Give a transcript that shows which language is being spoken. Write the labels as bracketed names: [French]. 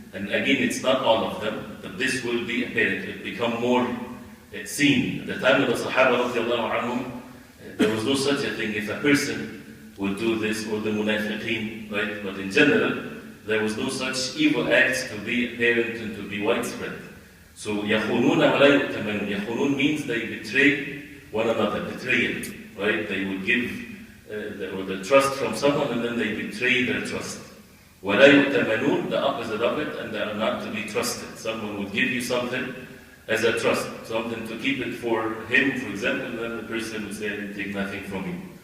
[English] And again, it's not all of them, but this will be apparent. It become more seen. At the time of the Sahaba radiallahu anhum, there was no such a thing if a person would do this, or the munafiqeen, right? But in general, there was no such evil acts to be apparent and to be widespread. So [Arabic] يَخُونُونَ وَلَا يُؤْتَمَنُونَ. [English] يَخُونُون means they betray one another, betrayal, right? They would give the trust from someone and then they betray their trust. [Arabic] وَلَا يُؤْتَمَنُونَ, [English] the opposite of it, and they are not to be trusted. Someone would give you something as a trust, something to keep it for him, for example, and then the person would say, I didn't take nothing from you.